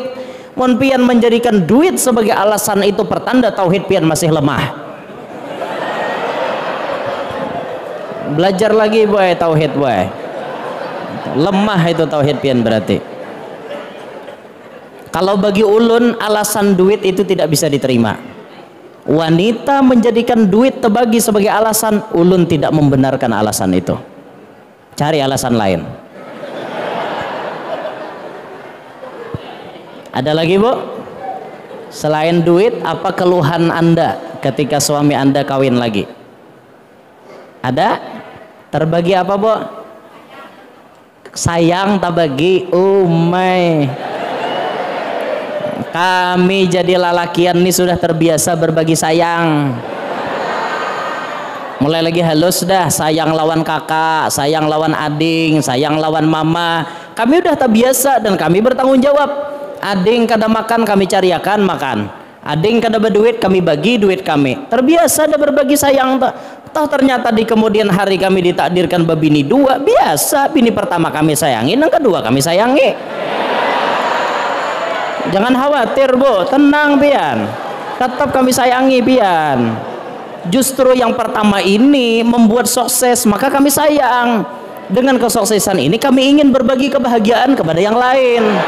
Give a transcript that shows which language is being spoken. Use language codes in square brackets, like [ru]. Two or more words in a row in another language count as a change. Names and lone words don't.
[bjn] Mun pian menjadikan duit sebagai alasan, itu pertanda tauhid pian masih lemah. Belajar lagi boy tauhid boy. Lemah itu tauhid pian berarti. Kalau bagi ulun alasan duit itu tidak bisa diterima. Wanita menjadikan duit terbagi sebagai alasan, ulun tidak membenarkan alasan itu. Cari alasan lain. Ada lagi bu? [id] Selain duit, apa keluhan anda ketika suami anda kawin lagi? Ada? Terbagi apa bu? [bjn] Sayang tak bagi. Umay. Kami jadi lalakian nih sudah terbiasa berbagi sayang. Mulai lagi halus dah, sayang lawan kakak, sayang lawan ading, sayang lawan mama. Kami udah terbiasa dan kami bertanggung jawab. Ading kada makan, kami cariakan makan. Ading kada berduit, kami bagi duit kami. Terbiasa dah berbagi sayang. Toh ternyata di kemudian hari kami ditakdirkan bebini 2, biasa. Bini pertama kami sayangi, yang kedua kami sayangi. Jangan khawatir bu, tenang pian. Tetap kami sayangi pian. Justru yang pertama ini membuat sukses, maka kami sayang. Dengan kesuksesan ini kami ingin berbagi kebahagiaan kepada yang lain.